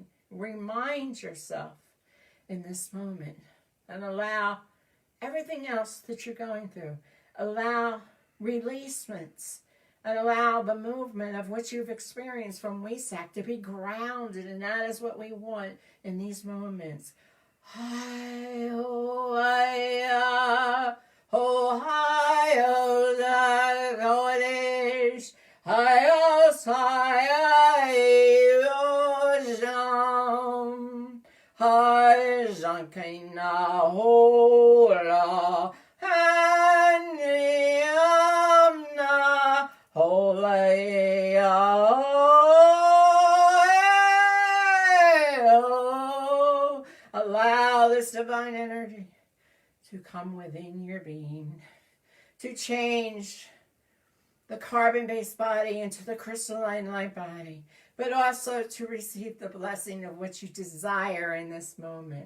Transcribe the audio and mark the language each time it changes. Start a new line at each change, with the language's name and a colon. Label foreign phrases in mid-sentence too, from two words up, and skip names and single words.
English: Remind yourself in this moment and allow everything else that you're going through, allow releasements, and allow the movement of what you've experienced from WESAC to be grounded, and that is what we want in these moments. Hi ho hi ho hi ho da Koidesh Hyos hi jam hi jankina hola haniamna holaya. Allow this divine energy to come within your being, to change the carbon-based body into the crystalline light body, but also to receive the blessing of what you desire in this moment.